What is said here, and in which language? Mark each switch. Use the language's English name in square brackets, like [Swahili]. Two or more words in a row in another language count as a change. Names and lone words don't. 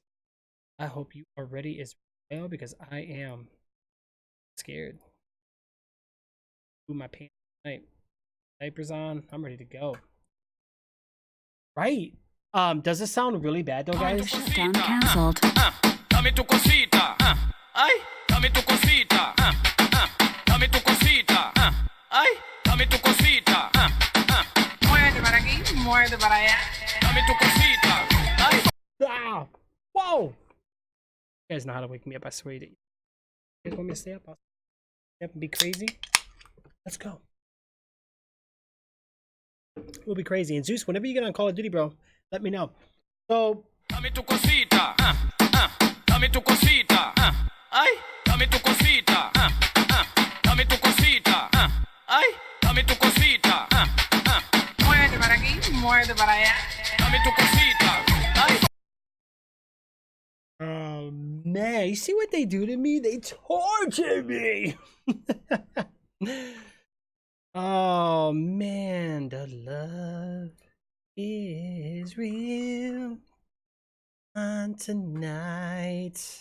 [English] I hope you are ready as well, because I am scared. Ooh, my pants tonight. Diapers on. I'm ready to go. Right. Does this sound really bad though, guys? Shutdown cancelled. [Spanish] Dame tu cosita. Ay, dame tu cosita. Dame tu cosita. Ay, dame tu cosita. Muévete para aquí, muévete para allá. Dame tu cosita. Ay. Ah! Whoa! [English] You guys know how to wake me up, I swear to you. You guys want me to stay up? I'll stay up and be crazy? Let's go. We'll be crazy. And Zeus, whenever you get on Call of Duty, bro, let me know. So, [Spanish] dame tu cosita. Dame tu cosita. Ay, dame tu cosita. Dame tu cosita. Ay, dame tu cosita. Muévete para aquí, muévete para allá. Dame tu cosita. Ay. [English] oh man, you see what they do to me? They torture me. Oh man, the love is real on tonight.